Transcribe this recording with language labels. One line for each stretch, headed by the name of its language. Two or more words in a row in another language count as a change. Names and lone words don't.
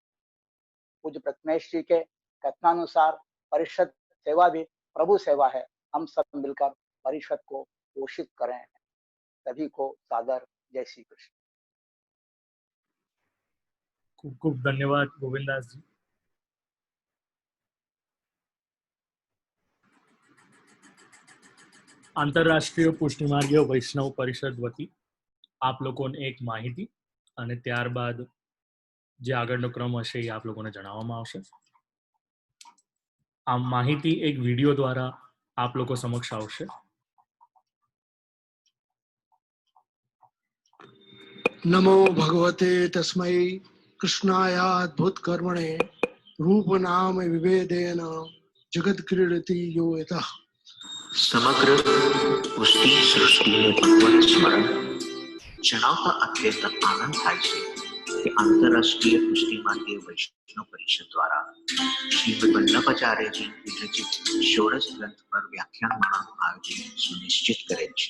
Hindi: पूज्य प्रत्नेश जी के कथनानुसार परिषद सेवा भी प्रभु सेवा है। हम सब मिलकर परिषद को पोषित करें। सभी को सादर जय श्री कृष्ण।
Gujarati: ખૂબ ખૂબ ધન્યવાદ ગોવિંદાસ જી। આંતરરાષ્ટ્રીય પુષ્ટિમાર્ગીય વૈષ્ણવ પરિષદ વતી આપ લોકોને એક માહિતી અને ત્યારબાદ જે આગળનો ક્રમ હશે એ આપ લોકોને જણાવવામાં આવશે। આ માહિતી એક વિડીયો દ્વારા આપ લોકો સમક્ષ આવશે।
Sanskrit: नमो भगवते तस्मै कृष्णायाद्भुत कर्मणे रूप नाम विभेदेन जगत क्रीडति यो यतः।
Gujarati: સમગ્ર પુષ્ટિ સૃષ્ટિને ભગવત સ્મરણ જણાવતા અત્યંત આનંદ થાય છે કે આંતરરાષ્ટ્રીય પુષ્ટિ માર્ગીય વૈષ્ણવ પરિષદ દ્વારા શ્રીમદ વલ્લભાચાર્યજી વિરચિત ષોડશ ગ્રંથ પર વ્યાખ્યાનમાળાનું આયોજન સુનિશ્ચિત કરેલ છે।